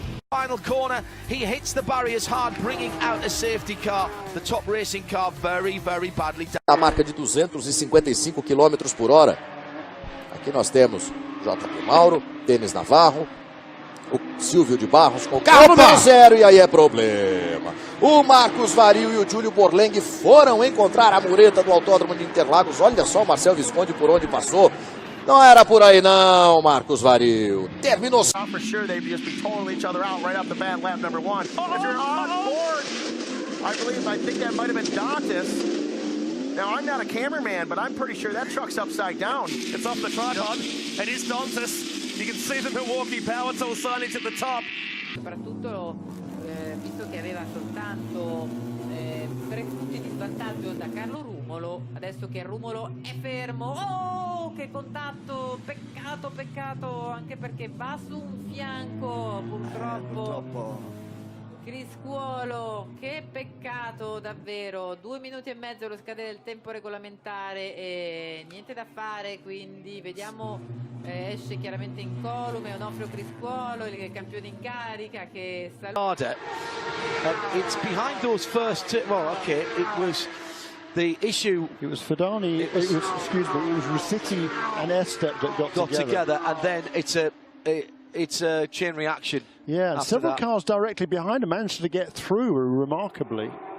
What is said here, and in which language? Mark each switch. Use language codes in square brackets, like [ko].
[en] Final corner, he hits the barriers hard, bringing out a safety car. The top racing car very, very badly damaged. [pt] A marca de 255 km por hora. Aqui nós temos JP Mauro, Denis Navarro, o Silvio de Barros com o carro número 0, e aí é problema. O Marcos Vario e o Júlio Borleng foram encontrar a mureta do Autódromo de Interlagos. Olha só o Marcel Visconde por onde passou. Não era por aí não, Marcos Vario. Terminou. [en] For sure they'd just be totaling each other out right off the bat, lap number 1. If you're on board, I think that might have been Dantas. Now, I'm not a cameraman, but I'm pretty sure that truck's upside down. It's off the tripod. It is Dantas. You can see the Milwaukee Power Tool signage at the top. [it] Soprattutto visto che aveva soltanto 3 punti di svantaggio da Carlo Rumolo, adesso che Rumolo è fermo. Oh, che contatto! Peccato, anche perché va su un fianco, purtroppo. Criscuolo, che peccato davvero, 2 minuti e mezzo allo scadere del tempo regolamentare e niente da fare, quindi vediamo, esce chiaramente incolume Onofrio Criscuolo, il campione in carica che saluta. [en] It's behind those first two. Well, okay, it was the issue. It was Fadani, it was Rossetti and Estep that got together. And then it's a chain reaction. Yeah, and several cars directly behind him managed to get through remarkably.